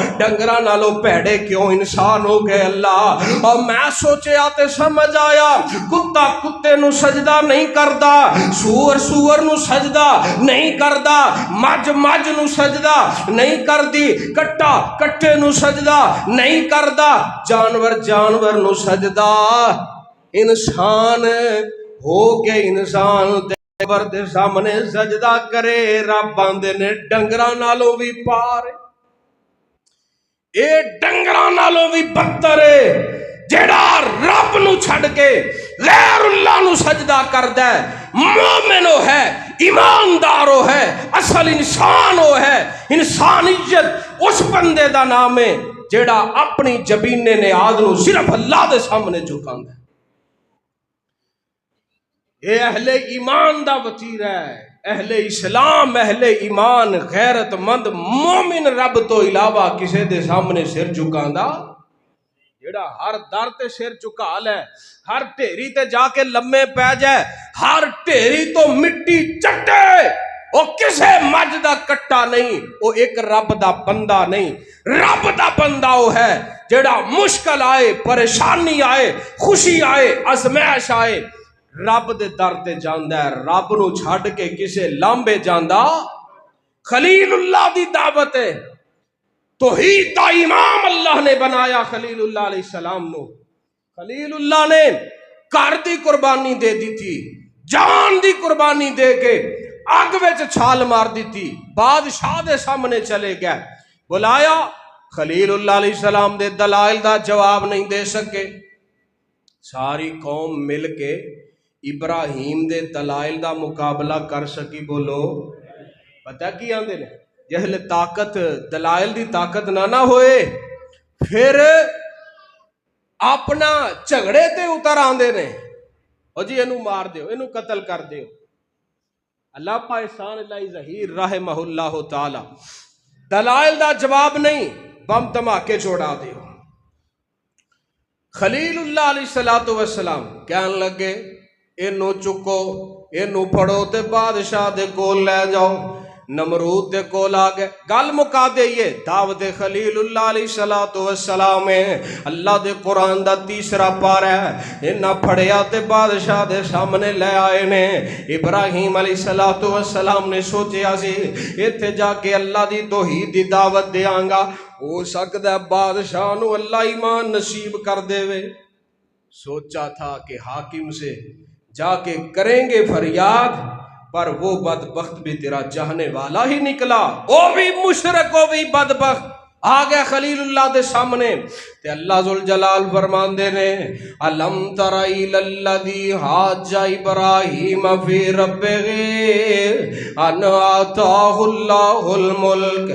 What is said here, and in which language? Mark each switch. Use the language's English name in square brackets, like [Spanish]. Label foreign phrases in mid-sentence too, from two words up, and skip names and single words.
[Punjabi] ڈنگراں نالوں پیڑے کیوں انسان ہو گئے اللہ اور میں سوچے آتے سمجھ آیا کتا کتے نو سجدہ نہیں کردا سور سور نو سجدہ نہیں کردا مجھ مجھ نو سجدہ نہیں کردی کٹا کٹے نو سجدہ نہیں کردا جانور جانور نو سجدہ انسان ہو کے انسان قبر دے سامنے سجدہ کرے، رب آندے نے ڈنگراں نالوں بھی پار، اے ڈنگراں نالوں بھی بدتر ہے جیڑا رب نو چھڑ کے غیر اللہ نو سجدہ کردا ہے، مومن ہو ہے، ایماندار ہو ہے، اصل انسان ہو ہے۔ انسانیت اس بندے دا نام ہے جیڑا اپنی جبینے نیاز نو صرف اللہ دے سامنے جھکاندا ہے۔ اے اہل ایمان دا وتیرہ ہے، اہل اسلام، اہل ایمان، غیرت مند مومن رب تو علاوہ کسے دے سامنے سر جھکاندا، جیڑا ہر در تے سر جھکا لے، ہر ڈھیری تے جا کے لمے پہ جائے، ہر ڈھیری تو مٹی چٹے، وہ کسے مجھ دا کٹا نہیں، وہ ایک رب دا بندہ نہیں۔ رب دا بندہ وہ ہے جیڑا مشکل آئے، پریشانی آئے، خوشی آئے، ازمائش آئے، رب دے در تے جاندا ہے، رب نو چھڈ کے کسے لامبے جاندا۔ خلیل اللہ دی دعوت ہے، توحید دا امام اللہ نے بنایا خلیل اللہ [Arabic] علیہ السلام [Punjabi] نو۔ خلیل اللہ نے گھر دی قربانی دے دی تھی، جان دی قربانی دے کے اگ وچ چھال مار دی تھی، بادشاہ دے سامنے چلے گئے، بلایا، خلیل اللہ [Arabic] علیہ السلام [Punjabi] دے دلائل دا جواب نہیں دے سکے، ساری قوم مل کے ابراہیم دے دلائل دا مقابلہ کر سکی، بولو پتہ کی آندے نے، جہل طاقت دلائل دی طاقت نہ ہوئے پھر اپنا جھگڑے تے اتر آندے نے، او جی اینو مار دیو، اینو قتل کر دیو۔ اللہ پا احسان اللہ ظہیر [Arabic] رحمہ اللہ تعالی [Punjabi] دلائل دا جواب نہیں، بم دھماکے چھوڑا دیو۔ خلیل اللہ [Arabic] علیہ السلام [Punjabi] کہن لگے اینو چکو، اینو پھڑو تے بادشاہ دے کول لے جاؤ۔ نمرود دے کول آ گئے، گل مکا دئیے، دعوت خلیل اللہ [Arabic] علیہ السلام [Punjabi] ہے، اللہ دے قرآن دا تیسرا پارہ ہے، انہاں پھڑیا تے بادشاہ دے سامنے لے آئے نے۔ ابراہیم [Arabic] علیہ السلام [Punjabi] نے سوچیا سی ایتھے جا کے اللہ دی توحید دی دعوت دیاں گا، ہو سکتا ہے بادشاہ نو اللہ ایمان نصیب کر دے وے۔ [Urdu] سوچا تھا کہ حاکم سے جا کے کریں گے فریاد، پر وہ بدبخت بھی تیرا چاہنے والا ہی نکلا، وہ بھی مشرک، وہ بھی بدبخت، [Punjabi] آ گیا خلیل اللہ دے سامنے تے اللہ ذوالجلال فرماندے نے [Arabic] الم تر الی الذی حاج ابراہیم فی ربہ ان آتاہ اللہ الملک۔